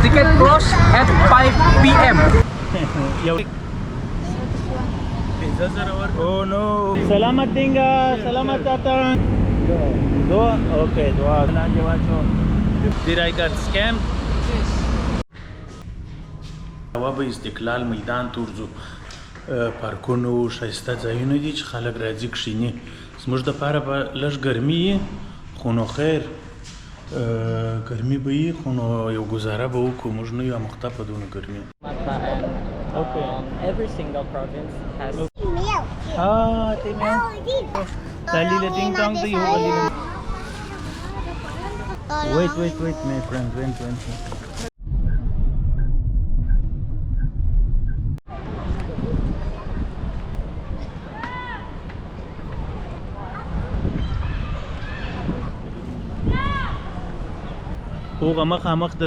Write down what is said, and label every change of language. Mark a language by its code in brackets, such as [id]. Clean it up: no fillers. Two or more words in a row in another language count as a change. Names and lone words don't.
[en] ticket close at 5 p.m. Oh no. [ms] Selamat tinggal, selamat datang. Dua? Okay, dua. [en] Did I get scammed? Yes. [ps] استقلال میدان تورزو پارکونو شایسته ځایونه دي چې خلک راځي کښیني زموږ دپاره به لږ ګرمي خو نو خیر ګرمي به وي خو نو یو ګزاره به وکړو موږ نه یو مخته په دونه ګرمي [en] Every single province has Wait, my friend, wait. [ps] هغه مخامخ د